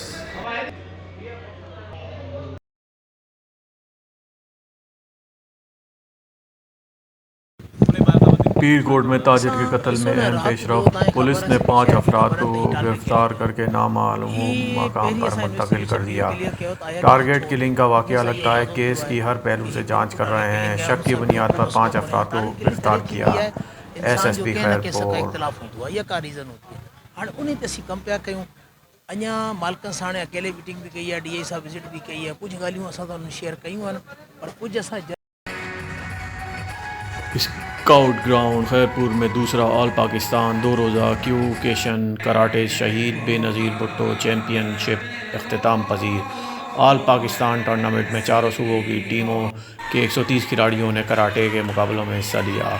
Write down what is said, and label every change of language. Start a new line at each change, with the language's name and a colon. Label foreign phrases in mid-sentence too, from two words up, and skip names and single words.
Urdu: پیر کوٹ میں تاجر کے قتل میں اہم پیش رفت. پولیس نے 5 افراد کو گرفتار کر کے نامعلوم مقام پر منتقل کر دیا.
English: target killing
Urdu: کا واقعہ لگتا ہے۔ کیس کی ہر پہلو سے جانچ کر رہے ہیں. شک کی بنیاد پر 5 افراد کو گرفتار کیا. SSP خیرپور.
Sindhi: अञा मालिकनि सां हाणे अकेले मीटिंग भी कई है, DI साहब विजिट भी कई है, कुछ ॻाल्हियूं असां सां शेयर कयूं आहिनि, पर कुछ असां
Urdu: اسکاؤٹ گراؤنڈ خیرپور میں دوسرا
English: All Pakistan
Urdu: 2 روزہ کیوکیشن کراٹے شہید بینظیر بھٹو چیمپئن شپ اختتام پذیر.
English: All Pakistan Tournament
Urdu: میں چاروں صوبوں کی ٹیموں کے 130 کھلاڑیوں نے کراٹے کے مقابلوں میں حصہ لیا.